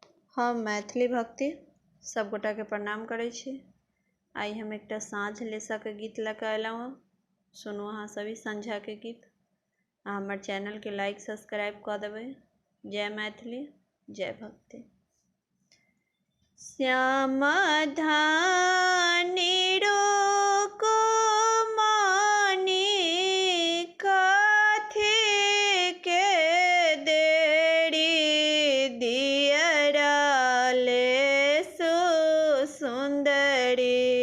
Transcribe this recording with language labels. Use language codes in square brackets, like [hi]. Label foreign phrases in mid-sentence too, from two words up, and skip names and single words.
[mai] हम मैथिली भक्ति सब गोटा के प्रणाम करै छी। आई हम एकटा साँझ लेसा के गीत लऽ अयलहुँ हँ। सुनू अहाँ सभी संझा के गीत। हमर चैनल के लाइक सब्सक्राइब कऽ देबै। जय मैथिली, जय भक्ति। श्याम धानी रोको मानी कथी के देरी दियरा ले सुंदरी।